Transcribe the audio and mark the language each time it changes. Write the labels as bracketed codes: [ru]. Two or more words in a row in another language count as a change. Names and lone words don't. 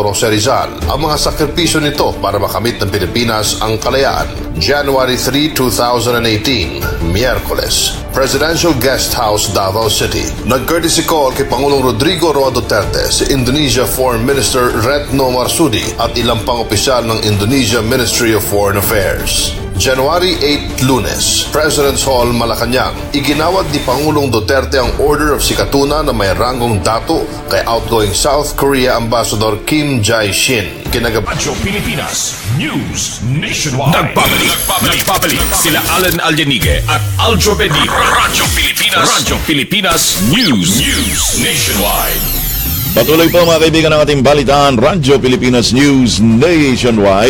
[tl] Jose Rizal ang mga sakripisyo nito para makamit ng Pilipinas ang kalayaan. January 3, 2018, Miyerkules, Presidential Guest House, Davao City. Nag-courtesy call kay Pangulong Rodrigo Roa Duterte si Indonesia Foreign Minister Retno Marsudi at ilang pang opisyal ng Indonesia Ministry of Foreign Affairs. January 8, Lunes, President's Hall, Malacanang. Iginawad ni Pangulong Duterte ang Order of Sikatuna na may ranggong dato kay outgoing South Korea Ambassador Kim Jae-shin. Radyo Pilipinas News Nationwide. Nagbabalik sila Alan Alyanige at Aljo Bendijo. Radyo Pilipinas News Nationwide. Patuloy po mga kaibigan ng ating balitaan, Radyo Pilipinas News Nationwide.